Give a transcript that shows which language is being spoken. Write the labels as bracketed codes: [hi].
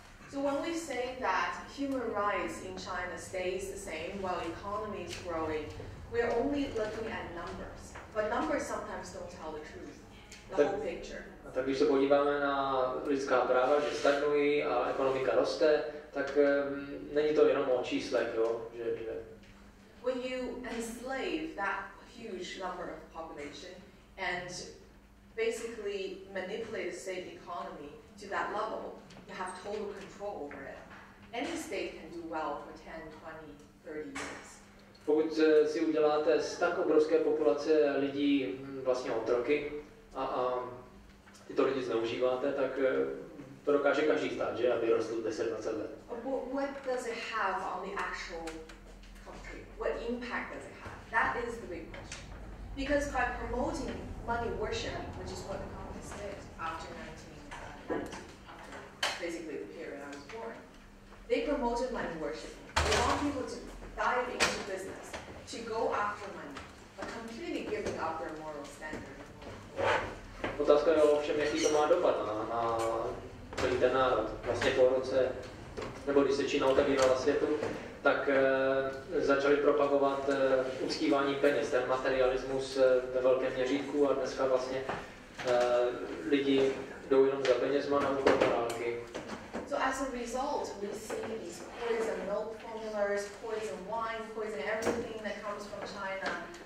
[en] So when we say that human rights in China stays the same while economy is growing, we're only looking at numbers. But numbers sometimes don't tell the truth, the whole picture. [cs] Tak když se podíváme na lidská práva, že stagnují a ekonomika roste, tak není to jenom o číslech, jo? Že [en] when you enslave that huge number of population and basically manipulate the state economy to that level, you have total control over it. Any state can do well for 10, 20, 30 years. [cs] Pokud si uděláte z tak obrovské populace lidí vlastně otroky a tyto lidi zneužíváte, tak to dokáže každý stát, že? Aby rostl 10-20 let. [en] What does it have on the actual country? What impact does it have? That is the big question. Because by promoting money worship, which is what the communists did after 1990, after basically the period I was born, they promoted money worship. They want people to dive into business, to go after money, but completely giving up their moral standard. [cs] Otázka je ovšem, jaký to má dopad na celý ten národ. Vlastně po roce, nebo když se Čína otevírala světu, tak začali propagovat uctívání peněz, ten materialismus ve velkém měřítku, a dneska vlastně lidi jdou jenom za penězma na úkor morálky. [en] So as a result, we see these poison milk formulas, poison wine, poison everything that comes from China.